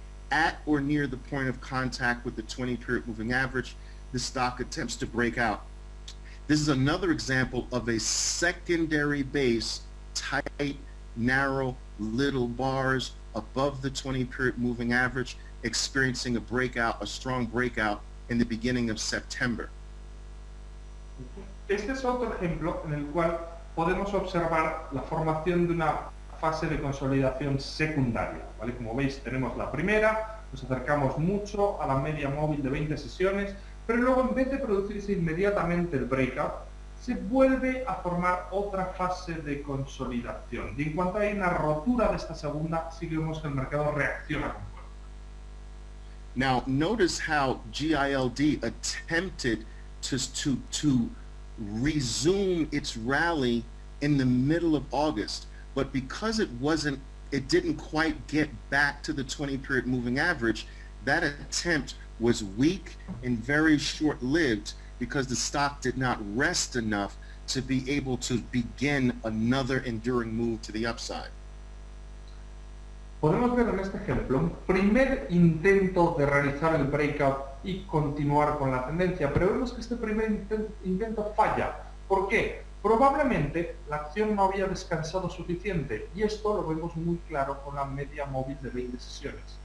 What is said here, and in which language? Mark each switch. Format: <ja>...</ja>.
<en>At or near the point of contact with the 20-period moving average, the stock attempts to break out. This is another example of a secondary base, tight, narrow, little bars above the 20-period moving average, experiencing a breakout, a strong breakout in the beginning of September.</en> <es>Este es otro ejemplo en el cual podemos observar la formación de una fase de consolidación secundaria, ¿vale? Como veis, tenemos la primera, nos acercamos mucho a la media móvil de 20 sesiones, pero luego en vez de producirse inmediatamente el breakout, se vuelve a formar otra fase de consolidación. Y en cuanto hay una rotura de esta segunda, sí que vemos que el mercado reacciona con fuerza.</es> <en>Now, notice how GILD attempted to resume its rally in the middle of August, but because it didn't quite get back to the 20-period moving average, that attempt was weak and very short-lived because the stock did not rest enough to be able to begin another enduring move to the upside.</en> <es>Podemos ver en este ejemplo un primer intento de realizar el breakout y continuar con la tendencia, pero vemos que este primer intento falla. ¿Por qué? Probablemente la acción no había descansado suficiente y esto lo vemos muy claro con la media móvil de 20 sesiones.</es>